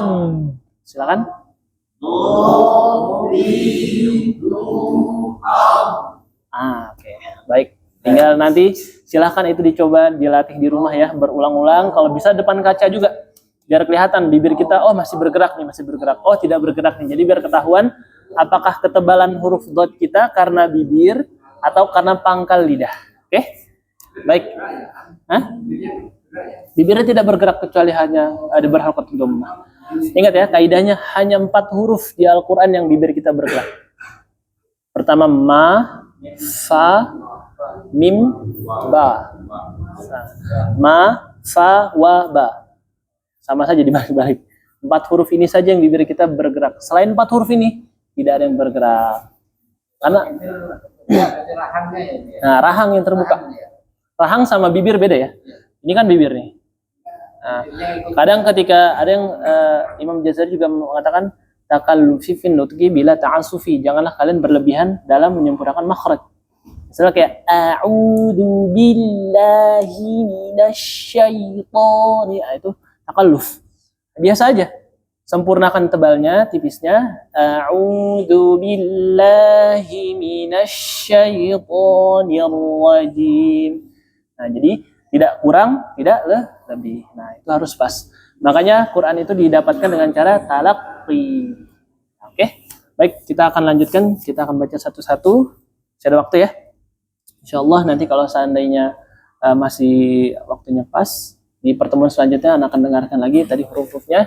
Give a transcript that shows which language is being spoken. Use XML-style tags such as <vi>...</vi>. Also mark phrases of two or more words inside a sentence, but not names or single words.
<id>Silakan. Oke. Baik. Tinggal nanti silahkan itu dicoba dilatih di rumah ya, berulang-ulang. Kalau bisa depan kaca juga, biar kelihatan bibir kita, masih bergerak nih, masih bergerak. Tidak bergerak nih. Jadi biar ketahuan apakah ketebalan huruf dot kita karena bibir atau karena pangkal lidah. Oke? Baik. Bibirnya tidak bergerak kecuali hanya ada berharokat dhammah. Ingat ya, kaidahnya hanya 4 huruf di Al-Quran yang bibir kita bergerak. Pertama ma, fa, mim, ba. Ma, fa, wa, ba. Sama saja dibalik-balik. 4 huruf ini saja yang bibir kita bergerak. Selain 4 huruf ini, tidak ada yang bergerak. Karena rahangnya ya. nah, rahang yang terbuka. Rahang sama bibir beda ya. Ini kan bibir nih. Nah, kadang ketika ada yang Imam Jazari juga mengatakan</id> <ar>تكلف في النطق بلا تعسف.</ar> <id>Janganlah kalian berlebihan dalam menyempurnakan makhraj. Misalnya kayak</id> <ar>أعوذ بالله من الشيطان.</ar> <id>Itu takalluf. Biasa aja. Sempurnakan tebalnya, tipisnya.</id> <ar>أعوذ بالله من الشيطان الرجيم.</ar> <id>Nah, jadi tidak kurang, tidak lebih. Nah, itu harus pas. Makanya Quran itu didapatkan dengan cara talaqqi. Oke. Baik, kita akan lanjutkan. Kita akan baca satu-satu. Masih ada waktu ya. Insyaallah nanti kalau seandainya masih waktunya pas, di pertemuan selanjutnya anak akan dengarkan lagi tadi huruf-hurufnya.</id>